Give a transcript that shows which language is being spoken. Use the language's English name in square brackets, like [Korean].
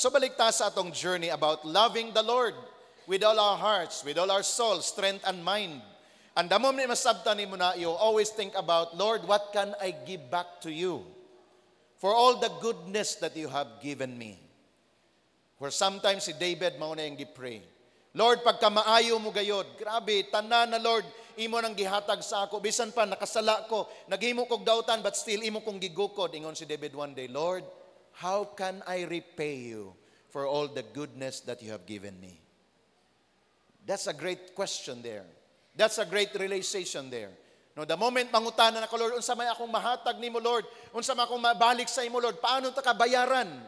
[English] So [Cebuano] balik ta sa atong [English] journey about loving the Lord with all our hearts, with all our soul, strength and mind. And the moment [Cebuano] masabtan nimo na, [English] you always think about, Lord, what can I give back to you for all the goodness that you have given me? Where sometimes [Cebuano] si David mao na yung gipray. Lord, pagka maayo mo gayod, grabe, tanan na Lord, imo nang gihatag sa ako. Bisan pa, nakasala ko, naghimo kog dautan, [English] but still [Cebuano] imo kong gigukod. Ingon si David [English] one day, Lord, how can I repay you for all the goodness that you have given me? That's a great question there. That's a great realization there. No, the moment [Cebuano] mangutana na ko, Lord, unsa may akong mahatag nimo, Lord, unsa may akong mabalik sa imo, Lord, paano ta kabayaran?